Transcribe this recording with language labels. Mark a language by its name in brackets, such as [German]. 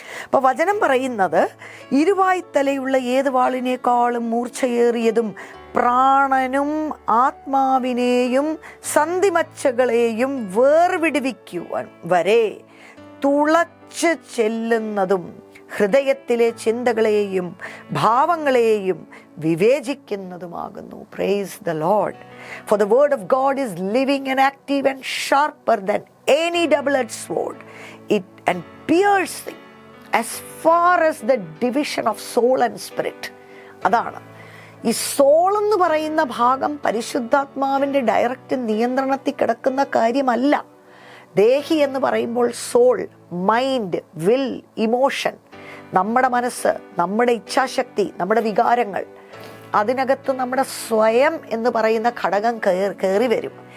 [Malayalam] അപ്പോൾ വചനം പറയുന്നത്, ഇരുവായ്ത്തലയുള്ള ഏത് വാളിനേക്കാളും മൂർച്ചയേറിയതും പ്രാണനും ആത്മാവിനെയും സന്ധിമച്ചകളെയും വേർവിടുവിക്കുവാൻ വരെ തുളച്ച് ചെല്ലുന്നതും ഹൃദയത്തിലെ ചിന്തകളെയും ഭാവങ്ങളെയും വിവേചിക്കുന്നതുമാകുന്നു. [English] Praise the lord. For the word of God is living and active and sharper than any double-edged sword, and piercing as far as the division of soul and spirit. [Malayalam] അതാണ് ഈ സോൾ എന്ന് പറയുന്ന ഭാഗം പരിശുദ്ധാത്മാവിൻ്റെ ഡയറക്റ്റ് നിയന്ത്രണത്തിൽ കിടക്കുന്ന കാര്യമല്ല. ദേഹി എന്ന് പറയുമ്പോൾ സോൾ, മൈൻഡ്, വിൽ, ഇമോഷൻ, നമ്മുടെ മനസ്സ്, നമ്മുടെ ഇച്ഛാശക്തി, നമ്മുടെ വികാരങ്ങൾ, അതിനകത്ത് നമ്മുടെ സ്വയം എന്ന് പറയുന്ന ഘടകം കയറി വരും.